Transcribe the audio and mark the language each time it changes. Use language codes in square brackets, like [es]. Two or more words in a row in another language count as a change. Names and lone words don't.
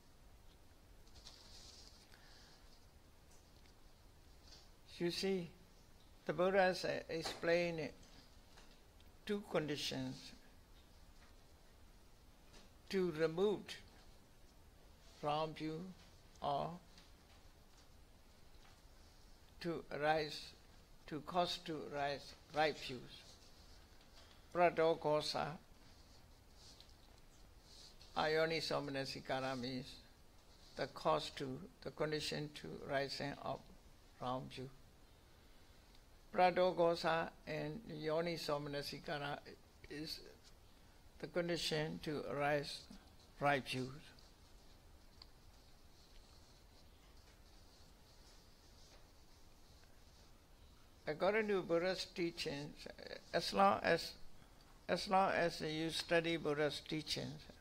[en] You see, the Buddha has explained 2 conditions to remove wrong view or to cause to rise right views. [pi] Pradokosa, ayoniso manasikara [en] means the condition to rising of wrong view. Pradokosa and [pi] yoniso manasikara [en] is the condition to arise right views. According to Buddha's teachings, as long as you study Buddha's teachings